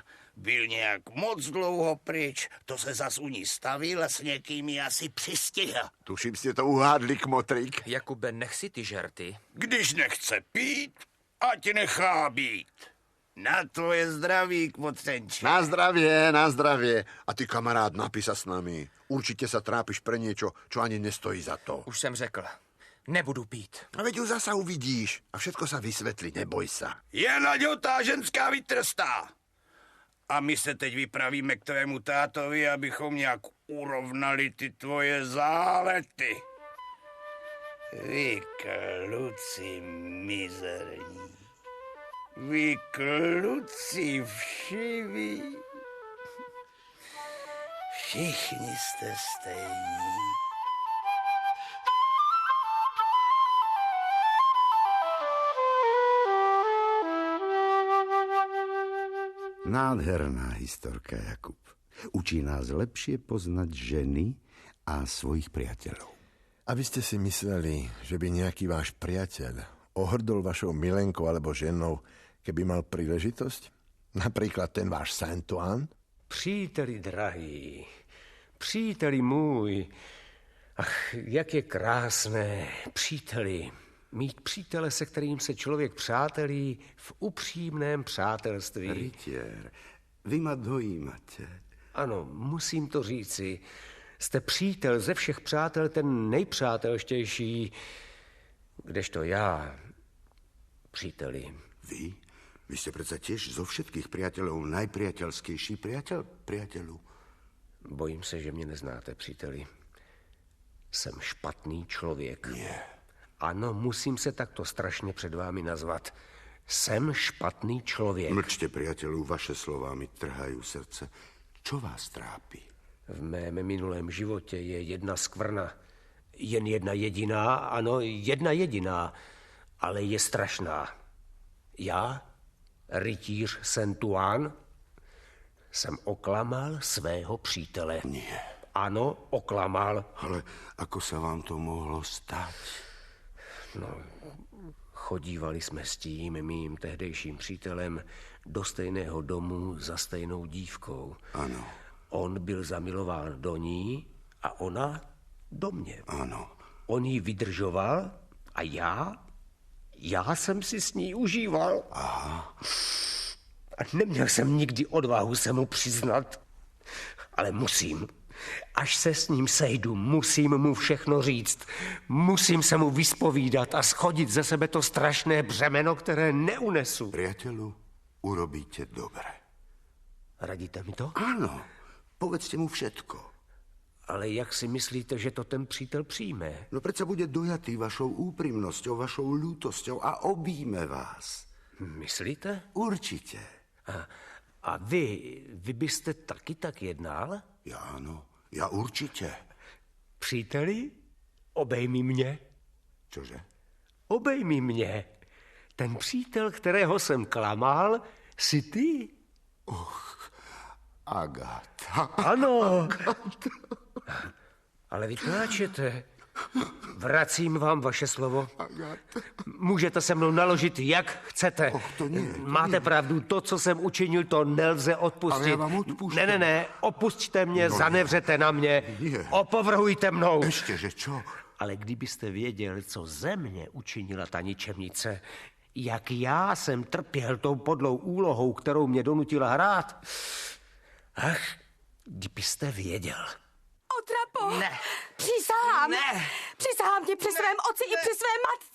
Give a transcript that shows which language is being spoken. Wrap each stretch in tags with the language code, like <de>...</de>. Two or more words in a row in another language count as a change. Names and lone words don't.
<cs>Byl nějak moc dlouho pryč, to se zas u ní stavil a s někým ji asi přistihl.</cs> <sk>Tuším, ste to uhádli, kmotrík.</sk> <cs>Jakube, nech si ty žerty. Když nechce pít, ať nechá být. Na tvoje zdraví, kmotřenče.</cs> <sk>Na zdravie, na zdravie. A ty, kamarád, napí sa s nami. Určite sa trápiš pre niečo, čo ani nestojí za to.</sk> <cs>Už jsem řekl. Nebudu pít.</cs> <sk>A veď už zasa uvidíš a všetko sa vysvetlí, neboj sa. Je naďotá ženská vytrstá.</sk> <cs>A my se teď vypravíme k tvému tátovi, abychom nějak urovnali ty tvoje zálety. Vy kluci mizerní. Vy kluci všiví. Všichni jste stejní. Nádherná historka, Jakub.</cs> <sk>Učí nás lepšie poznať ženy a svojich priateľov. A vy ste si mysleli, že by nejaký váš priateľ ohrdol vašou milenkou alebo ženou, keby mal príležitosť? Napríklad ten váš Saint-Ouen?</sk> <cs>Příteli drahý, příteli můj, ach, jak je krásné, příteli, mít přítele, se kterým se člověk přátelí v upřímném přátelství.</cs> <sk>Rytier, vy ma dojímate.</sk> <cs>Ano, musím to říci. Jste přítel ze všech přátel, ten nejpřátelštější, kdežto já, příteli.</cs> <sk>Vy? Vy ste predsa tiež zo všetkých priateľov najpriateľskejší priateľu.</sk> <cs>Bojím se, že mě neznáte, příteli. Jsem špatný člověk.</cs> <sk>Nie.</sk> <cs>Ano, musím se takto strašně před vámi nazvat. Jsem špatný člověk.</cs> <sk>Mlčte, priateľu, vaše slová mi trhajú srdce. Čo vás trápi?</sk> <cs>V mém minulém životě je jedna skvrna. Jen jedna jediná, ano, jedna jediná, ale je strašná. Já, rytíř Saint-Ouen, jsem oklamal svého přítele. Nie. Ano, oklamal.</cs> <sk>Ale ako sa vám to mohlo stať?</sk> <cs>No, chodívali jsme s tím mým tehdejším přítelem do stejného domu za stejnou dívkou. Ano. On byl zamilován do ní a ona do mě. Ano. On ji vydržoval a já jsem si s ní užíval. Aha. A neměl jsem nikdy odvahu se mu přiznat, ale musím. Až se s ním sejdu, musím mu všechno říct. Musím se mu vyspovídat a schodit ze sebe to strašné břemeno, které neunesu.</cs> <sk>Priateľu, urobíte dobre.</sk> <cs>Radíte mi to?</cs> <sk>Áno, Povedzte mu všetko.</sk> <cs>Ale jak si myslíte, že to ten přítel přijme?</cs> <sk>No predsa bude dojatý vašou úprimnosťou, vašou ľútosťou a objíme vás.</sk> <cs>Myslíte?</cs> <sk>Určite.</sk> <cs>A vy byste taky tak jednal?</cs> <sk>Ja áno, ja určite.</sk> <cs>Příteli, obejmi mě.</cs> <sk>Čože?</sk> <cs>Obejmi mě. Ten přítel, kterého jsem klamal, si ty. Agáta. Ano. Ale vy pláčete. Vracím vám vaše slovo. Můžete se mnou naložit, jak chcete.</cs> <sk>To nie.</sk> <cs>Máte pravdu, to, co jsem učinil, to nelze odpustit. Ale já vám odpustím. Ne, opusťte mě, zanevřete na mě,</cs> <sk>Nie.</sk> <cs>opovrhujte mnou.</cs> <sk>Ešte, že čo?</sk> <cs>Ale kdybyste věděl, co ze mě učinila ta ničemnice, jak já jsem trpěl tou podlou úlohou, kterou mě donutila hrát. Ach, kdybyste věděl.</cs> <sk>Otrapo!</sk> <cs>Ne. Přísahám! Ne. Přísahám ti při svém otci i při své matce!</cs>